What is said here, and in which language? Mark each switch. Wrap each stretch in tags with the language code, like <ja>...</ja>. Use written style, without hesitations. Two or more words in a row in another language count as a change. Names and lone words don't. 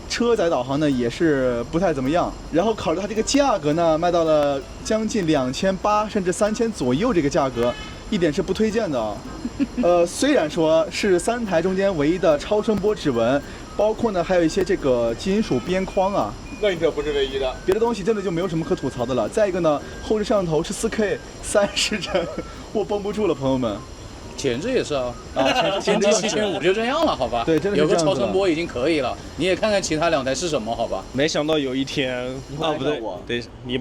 <zh>車載導航呢也是不太怎麼樣。然後考慮它這個價格呢，賣到了將近2800甚至3000左右這個價格。一點是不推薦的啊，雖然說是3台中間唯一的超聲波指紋，包括呢還有一些這個金屬邊框啊，那一条不是唯一的，別的東西真的就沒有什麼可吐槽的了。再一個呢，後置攝像頭是4K 30幀，我繃不住了，朋友們。前置也是啊，前置7500就這樣了，好吧？對，真的是有个超声波已經可以了。你也看看其他2台是什麼，好吧？沒想到有一天啊，不對，對你。</zh>